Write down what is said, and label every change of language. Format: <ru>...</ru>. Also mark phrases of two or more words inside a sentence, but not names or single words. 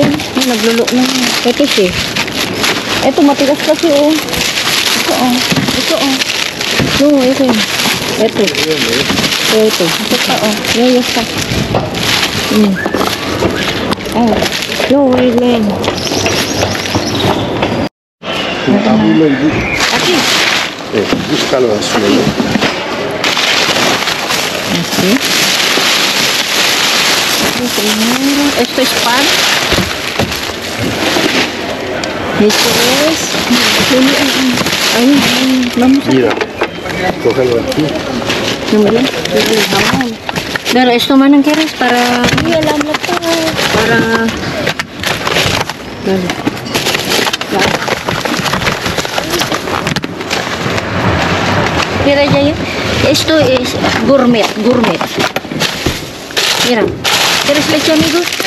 <tl>Naglulo na. ito siya. Ito, matigas kasi oh. Ito oh. Ito oh. No, ito. Ito. Ito. Ito pa oh. Yayos ka. Oh. No, wait lang.</tl> <es>Aquí. Búscalo al suelo. Así. primero. Esto es pan. Esto es... Ay, vamos a... Mira, cógelo aquí. Número. Jamón. Pero esto manang quieres para...</es> <tl>Hindi, alam na to.</tl> <es>Para... Dale. Mira, Jaya. Esto es gourmet, gourmet. Mira. ¿Quieres leche, amigo?</es>